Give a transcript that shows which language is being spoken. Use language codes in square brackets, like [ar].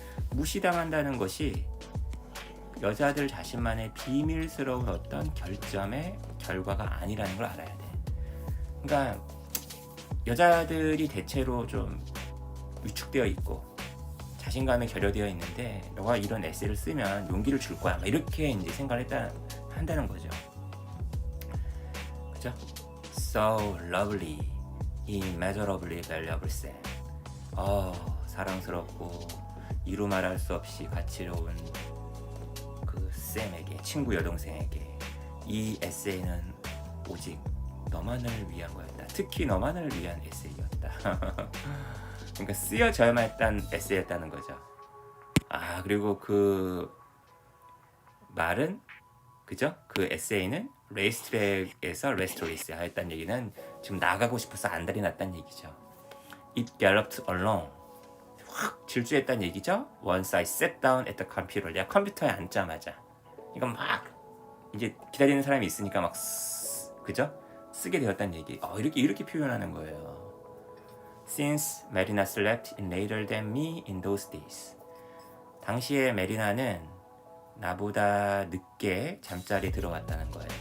[ko] 무시당한다는 것이 여자들 자신만의 비밀스러운 어떤 결점의 결과가 아니라는 걸 알아야 돼. 그러니까 여자들이 대체로 좀 위축되어 있고 자신감에 결여되어 있는데, 너가 이런 에세이를 쓰면 용기를 줄 거야, 이렇게 이제 생각을 한다는 거죠. 그죠? [en] So lovely, immeasurably valuable Sam. [ko] 사랑스럽고 이루 말할 수 없이 가치로운 그 쌤에게, 친구 여동생에게 이 에세이는 오직 너만을 위한 거였다. 특히 너만을 위한 에세이였다. 그러니까 쓰여져야만 했던 에세이였다는 거죠. 그리고 그 말은, 그죠? 그 에세이는 레이스트랙에서 레스토리스 하였다는 얘기는 지금 나가고 싶어서 안달이 났다는 얘기죠. [en] It galloped along. [ko] 확 질주했다는 얘기죠. [en] Once I sat down at the computer. [ko] 내가 컴퓨터에 앉자마자. 이건 막 이제 기다리는 사람이 있으니까 막 그죠? 쓰게 되었다는 얘기. 이렇게 표현하는 거예요. [en] Since Marina slept in later than me in those days. [ko] 당시에 메리나는 나보다 늦게 잠자리에 들어갔다는 거예요.